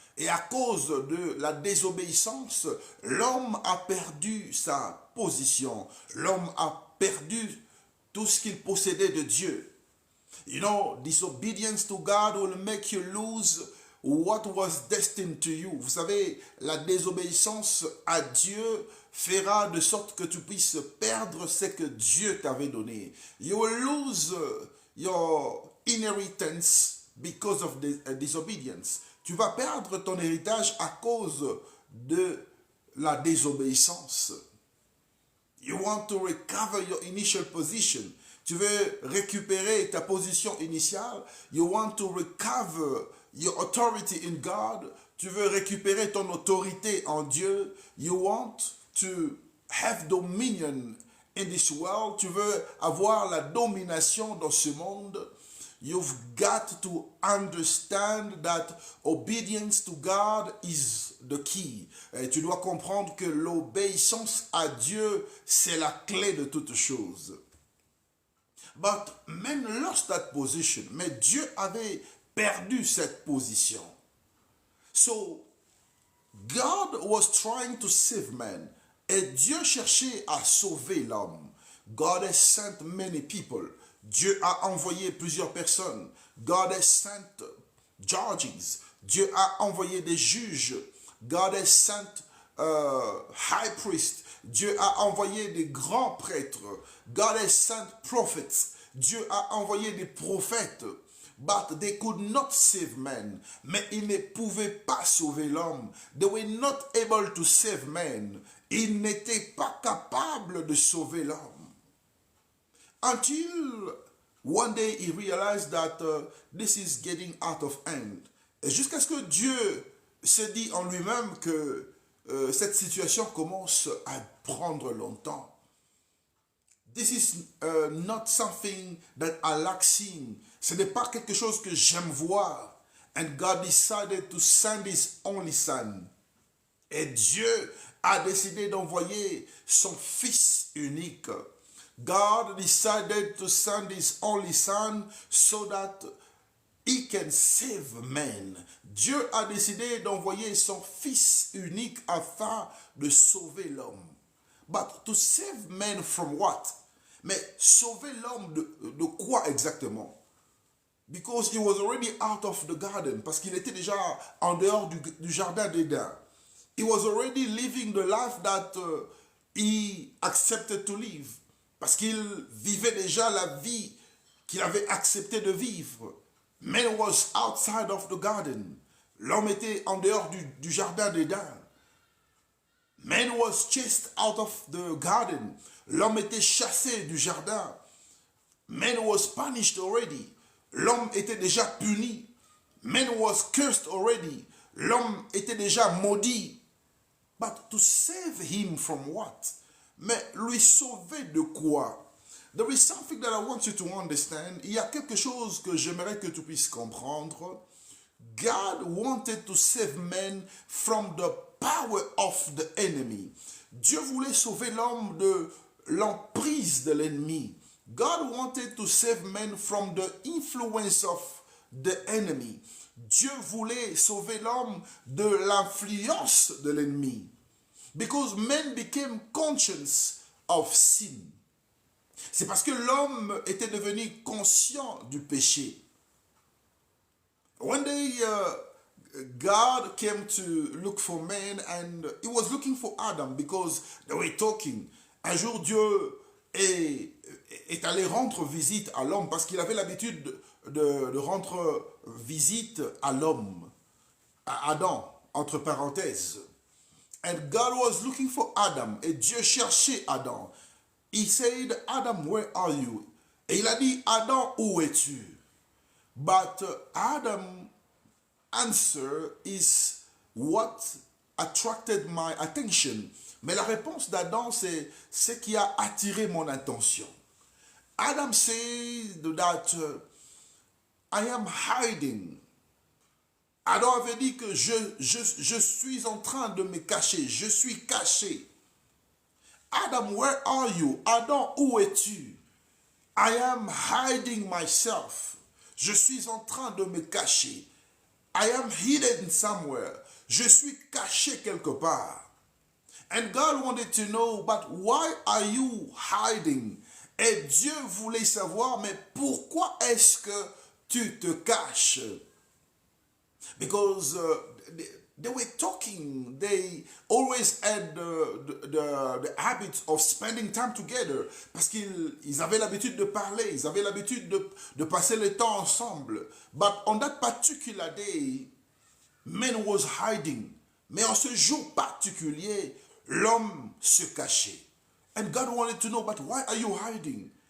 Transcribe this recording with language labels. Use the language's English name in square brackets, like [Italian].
[French] Et à cause de la désobéissance, l'homme a perdu sa position. L'homme a perdu tout ce qu'il possédait de Dieu. [English] You know, disobedience to God will make you lose what was destined to you. [French] Vous savez, la désobéissance à Dieu fera de sorte que tu puisses perdre ce que Dieu t'avait donné. [English] You will lose your inheritance because of disobedience. [French] Tu vas perdre ton héritage à cause de la désobéissance. [English] You want to recover your initial position. [French] Tu veux récupérer ta position initiale. [English] You want to recover your authority in God. [French] Tu veux récupérer ton autorité en Dieu. [English] You want to have dominion in this world. [French] Tu veux avoir la domination dans ce monde. [English] You've got to understand that obedience to God is the key. [French] Et tu dois comprendre que l'obéissance à Dieu, c'est la clé de toute chose. [English] But man lost that position. [French] Mais Dieu avait perdu cette position. [English] So, God was trying to save man. [French] Et Dieu cherchait à sauver l'homme. [English] God has sent many people. [French] Dieu a envoyé plusieurs personnes. [English] God has sent judges. [French] Dieu a envoyé des juges. [English] God has sent high priests. [French] Dieu a envoyé des grands prêtres. [English] God has sent prophets. [French] Dieu a envoyé des prophètes. [English] But they could not save man. [French] Mais ils ne pouvaient pas sauver l'homme. [English] They were not able to save man. [French] Ils n'étaient pas capables de sauver l'homme. [English] Until one day he realized that this is getting out of hand. [French] Et jusqu'à ce que Dieu se dit en lui-même que cette situation commence à prendre longtemps. [English] This is not something that I like seeing. [French] Ce n'est pas quelque chose que j'aime voir. [English] And God decided to send his only son. [French] Et Dieu a décidé d'envoyer son fils unique. [English] God decided to send his only son so that he can save man. [French] Dieu a décidé d'envoyer son fils unique afin de sauver l'homme. [English] But to save man from what? [French] Mais sauver l'homme de quoi exactement? [English] Because he was already out of the garden. [French] Parce qu'il était déjà en dehors du jardin d'Éden. [English] He was already living the life that he accepted to live. [French] Parce qu'il vivait déjà la vie qu'il avait accepté de vivre. [English] Man was outside of the garden. [French] L'homme était en dehors du jardin d'Éden. [English] Man was chased out of the garden. [French] L'homme était chassé du jardin. [English] Man was punished already. [French] L'homme était déjà puni. [English] Man was cursed already. [French] L'homme était déjà maudit. [English] But to save him from what? [French] Mais lui sauver de quoi? [English] There is something that I want you to understand. [French] Il y a quelque chose que j'aimerais que tu puisses comprendre. [English] God wanted to save men from the power of the enemy. [French] Dieu voulait sauver l'homme de l'emprise de l'ennemi. [English] God wanted to save men from the influence of the enemy. [French] Dieu voulait sauver l'homme de l'influence de l'ennemi. [English] Because men became conscious of sin. [French] C'est parce que l'homme était devenu conscient du péché. [English] One day, God came to look for man and he was looking for Adam because they were talking. [French] Un jour, Dieu est allé rendre visite à l'homme parce qu'il avait l'habitude de rendre visite à l'homme, à Adam, entre parenthèses. [English] And God was looking for Adam. [French] Et Dieu cherchait Adam. [English] He said, Adam, where are you? [French] Et il a dit, Adam, où es-tu? [English] But Adam answer is what attracted my attention. [French] Mais la réponse d'Adam, c'est ce qui a attiré mon attention. [English] Adam said that I am hiding. [French] Adam avait dit que je suis en train de me cacher. Je suis caché. [English] Adam, where are you? [French] Adam, où es-tu? [English] I am hiding myself. [French] Je suis en train de me cacher. [English] I am hidden somewhere. [French] Je suis caché quelque part. [English] And God wanted to know, but why are you hiding? [French] Et Dieu voulait savoir, mais pourquoi est-ce que tu te caches? [English] Because they were talking, they always had the habit of spending time together. [French] Parce qu'ils avaient l'habitude de parler, ils avaient l'habitude de passer le temps ensemble. [English] But on that particular day, man was hiding. [French] Mais en ce jour particulier, l'homme se cachait. [English] And God wanted to know, but why are you hiding?